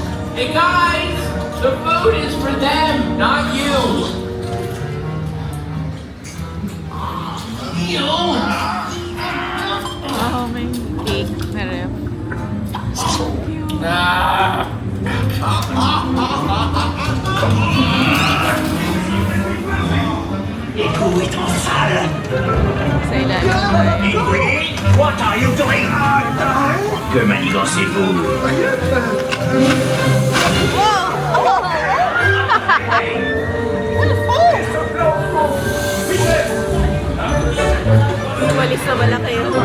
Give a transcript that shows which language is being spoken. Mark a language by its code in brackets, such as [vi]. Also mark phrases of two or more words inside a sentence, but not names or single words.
[en] Hey guys, the food is for them, not you. [tl] Oh, may cake na rin. [fr] Écoute, en salle. [tl] Sa ilalim. [en] What are you doing? [fr] Que manigancez-vous? [tl] Walis na wala kayo.